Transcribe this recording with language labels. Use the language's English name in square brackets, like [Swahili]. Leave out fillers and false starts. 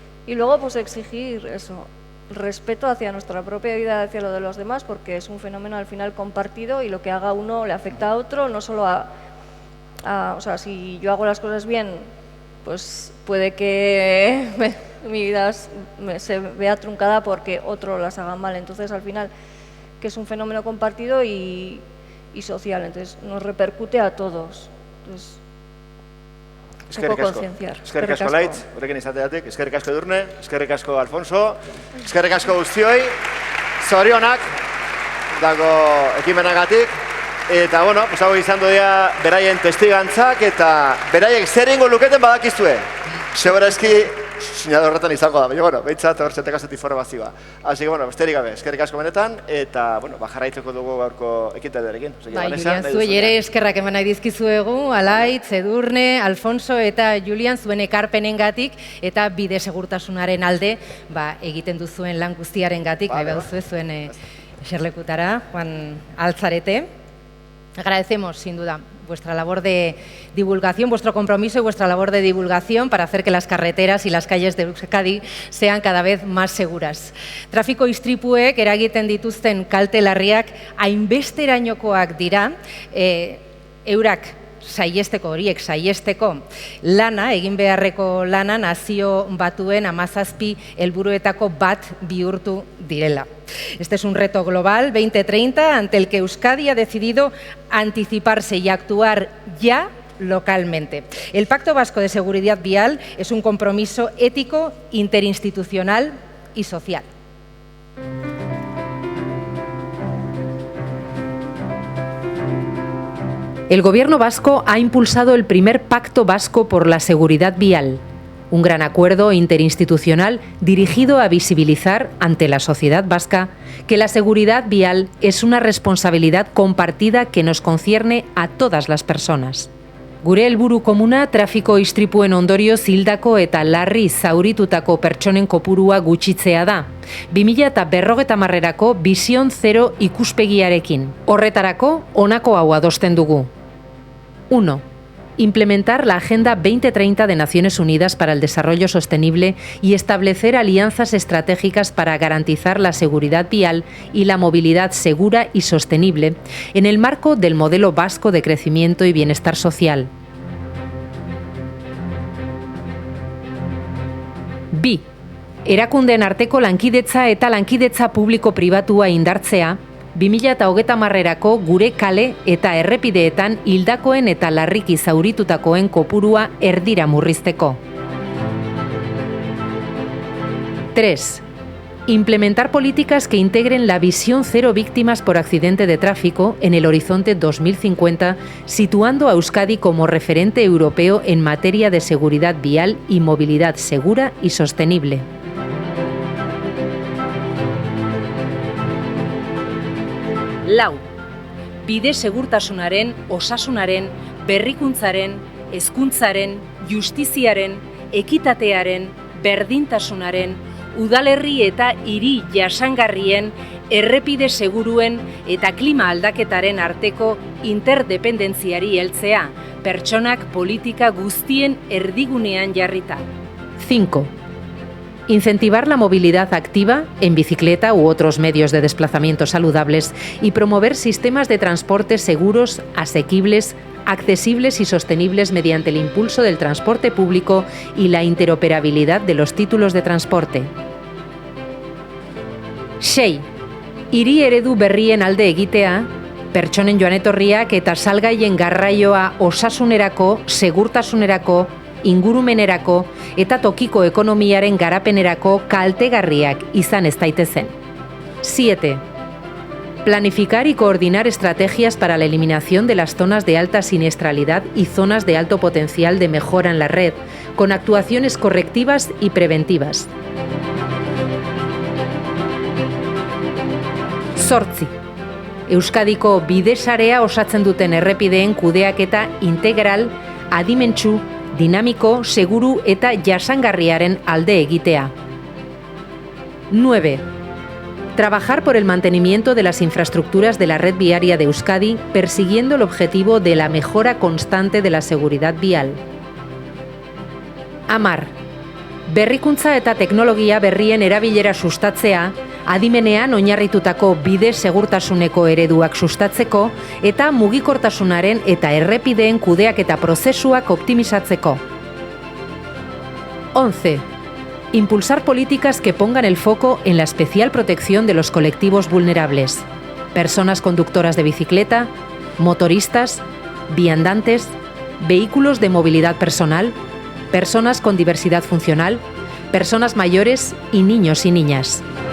[Spanish] Y luego, pues exigir eso, respeto hacia nuestra propia vida, hacia lo de los demás, porque es un fenómeno al final compartido y lo que haga uno le afecta a otro, no solo o sea, si yo hago las cosas bien, pues puede que mi vida se vea truncada porque otro las haga mal. Entonces, al final, que es un fenómeno compartido y social, entonces nos repercute a todos. Entonces, un poco concienciar. [Basque] Eskerrik asko Laitz, horrekin izateatik, eskerrik asko Edurne, eskerrik asko Alfonso, eskerrik asko guztioi, zorionak dago ekimenagatik, eta bueno, pues hau izan dira beraien testigantzak, eta beraiek zer ingo luketen badakizue. Segurazki sinade horretan izango da, baina, bueno, behintzat hor zetekaset informazioa. [Spanish] Asi que, [Basque] bueno, besterik gabe, eskerrik asko benetan, eta, bueno, jarraitzeko dugu gaurko ekintaldiarekin. Bai, Julian, zuei ere eskerrak eman nahi dizkizuegu, Alaitz, Edurne, Alfonso eta Julian zuen ekarpenengatik eta bide segurtasunaren alde egiten duzuen lan guztiarengatik, nahi baduzue zuen eserlekutara, Juan Altzarete. [Spanish] Agradecemos, sin duda, vuestra labor de divulgación, vuestro compromiso y vuestra labor de divulgación para hacer que las carreteras y las calles de Euskadi sean cada vez más seguras. [Basque] Trafiko istripuek eragiten dituzten kalte larriak hainbesterainokoak dira, eurak horiek saiesteko lana, egin beharreko lana nazio batuen 17 helburuetako bat bihurtu direla. [Spanish] Este es un reto global 2030 ante el que Euskadi ha decidido anticiparse y actuar ya localmente. El Pacto Vasco de Seguridad Vial es un compromiso ético, interinstitucional y social. El Gobierno vasco ha impulsado el primer Pacto Vasco por la Seguridad Vial, un gran acuerdo interinstitucional dirigido a visibilizar ante la sociedad vasca que la seguridad vial es una responsabilidad compartida que nos concierne a todas las personas. [Basque] Gure helburu komuna trafiko istripuen ondorioz hildako eta larri zauritutako pertsonen kopurua gutxitzea da. 2050erako Bizion Zero ikuspegiarekin. Horretarako honako hau adosten dugu. 1. [Spanish] Implementar la Agenda 2030 de Naciones Unidas para el Desarrollo Sostenible y establecer alianzas estratégicas para garantizar la seguridad vial y la movilidad segura y sostenible en el marco del modelo vasco de crecimiento y bienestar social. B. [Basque] Erakundeen arteko lankidetza eta lankidetza publiko-pribatua indartzea, 2030erako gure kale eta errepideetan hildakoen eta larriki zauritutakoen kopurua erdira murrizteko. 3. [Spanish] Implementar políticas que integren la visión cero víctimas por accidente de tráfico en el horizonte 2050, situando a Euskadi como referente europeo en materia de seguridad vial y movilidad segura y sostenible. [Basque] Lau, bide segurtasunaren, osasunaren, berrikuntzaren, hezkuntzaren, justiziaren, ekitatearen, berdintasunaren, udalerri eta hiri jasangarrien, errepide seguruen eta klima aldaketaren arteko interdependentziari heltzea, pertsonak politika guztien erdigunean jarrita. 5. [Spanish] Incentivar la movilidad activa en bicicleta u otros medios de desplazamiento saludables y promover sistemas de transporte seguros, asequibles, accesibles y sostenibles mediante el impulso del transporte público y la interoperabilidad de los títulos de transporte. 6. [Basque] Hiri eredu berrien alde egitea, pertsonen joanetorriak eta salgaien garraioa osasunerako, segurtasunerako, ingurumenerako eta tokiko ekonomiaren garapenerako kaltegarriak izan ez daitezen. 7. [Spanish] Planificar y coordinar estrategias para la eliminación de las zonas de alta siniestralidad y zonas de alto potencial de mejora en la red, con actuaciones correctivas y preventivas. 8. [Basque] Euskadiko bide-sarea osatzen duten errepideen kudeaketa integral, adimentsu, dinamiko, seguru eta jasangarriaren alde egitea. 9. [Spanish] Trabajar por el mantenimiento de las infraestructuras de la red viaria de Euskadi, persiguiendo el objetivo de la mejora constante de la seguridad vial. 10. [Basque] Berrikuntza eta teknologia berrien erabilera sustatzea, adimenean oinarritutako bide segurtasuneko ereduak sustatzeko eta mugikortasunaren eta errepideen kudeaketa prozesuak optimizatzeko. 11. [Spanish] Impulsar políticas que pongan el foco en la especial protección de los colectivos vulnerables, personas conductoras de bicicleta, motoristas, viandantes, vehículos de movilidad personal, personas con diversidad funcional, personas mayores y niños y niñas.